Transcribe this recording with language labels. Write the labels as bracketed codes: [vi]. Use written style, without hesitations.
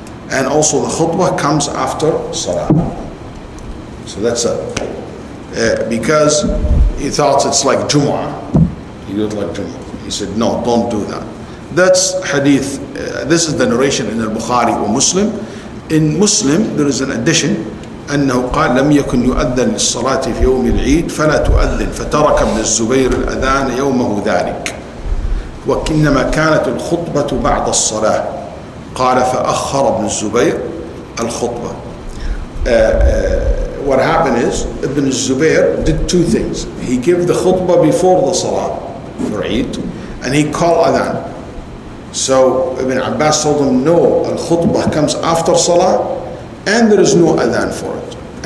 [en] And also the khutbah comes after Salah. So that's it. Because he thought it's like Jumu'ah. He did like Jumu'ah. He said, no, don't do that. That's hadith. This is the narration in al-Bukhari or Muslim. In Muslim, there is an addition. [ar] أنه قال لم يكن يؤذن للصلاة في يوم العيد فلا تؤذن فترك ابن الزبير الأذان يومه ذلك وإنما كانت الخطبة بعد الصلاة قال فأخر ابن الزبير الخطبة. [en] What happened is Ibn Zubayr did two things. He gave the khutbah before the salah for Eid, and he called adhan. So Ibn Abbas told him, no, al-khutbah comes after salah, and there is no adhan for it.